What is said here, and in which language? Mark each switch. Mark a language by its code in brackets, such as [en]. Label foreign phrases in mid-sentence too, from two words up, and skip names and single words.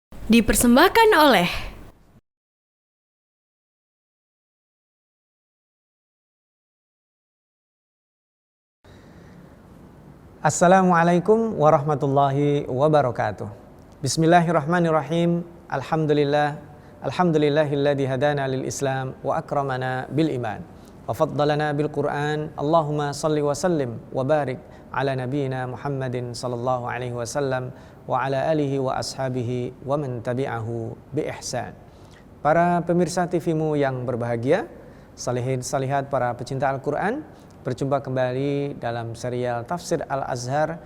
[id] Dipersembahkan oleh [ar] السلام عليكم ورحمة الله وبركاته. بسم الله الرحمن الرحيم. الحمد لله الذي هدانا للإسلام وأكرمنا بالإيمان وفضلنا بالقرآن. اللهم صل وسلم وبارك على نبينا محمد صلى الله عليه وسلم وعلى آله وأصحابه ومن تبعه بإحسان. [id] Para pemirsa TV-mu yang berbahagia, [ar] صالحين صالحات [id] para pecinta Al-Qur'an, berjumpa kembali dalam serial Tafsir Al-Azhar.